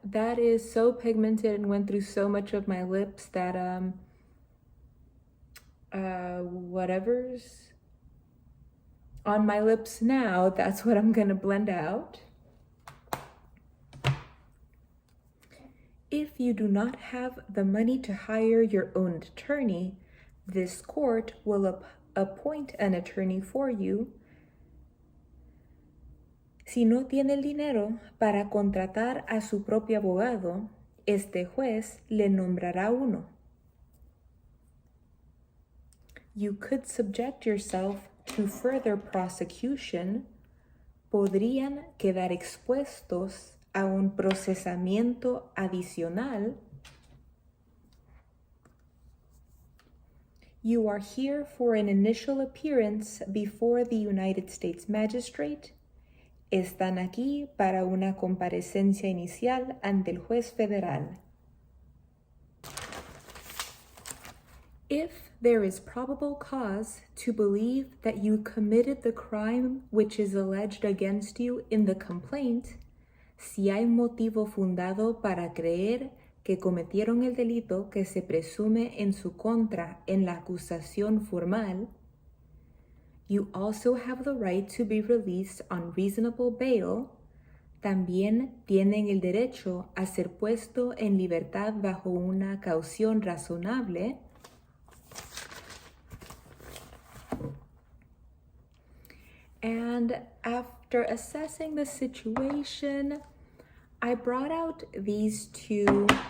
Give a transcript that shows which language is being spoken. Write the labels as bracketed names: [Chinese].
[English] That is so pigmented and went through so much of my lips that whatever's on my lips now, that's what I'm gonna blend out. If you do not have the money to hire your own attorney, this court will appoint an attorney for you. [Spanish] Si no tiene el dinero para contratar a su propio abogado, este juez le nombrará uno. [English] You could subject yourself to further prosecution. [Spanish] Podrían quedar expuestos a un procesamiento adicional. [English] You are here for an initial appearance before the United States Magistrate. [Spanish] Están aquí para una comparecencia inicial ante el juez federal. [English] If there is probable cause to believe that you committed the crime which is alleged against you in the complaint, [Spanish] si hay motivo fundado para creer que cometieron el delito que se presume en su contra en la acusación formal, [English] you also have the right to be released on reasonable bail. [Spanish] También tienen el derecho a ser puesto en libertad bajo una caución razonable. [English] And after assessing the situation, I brought out these two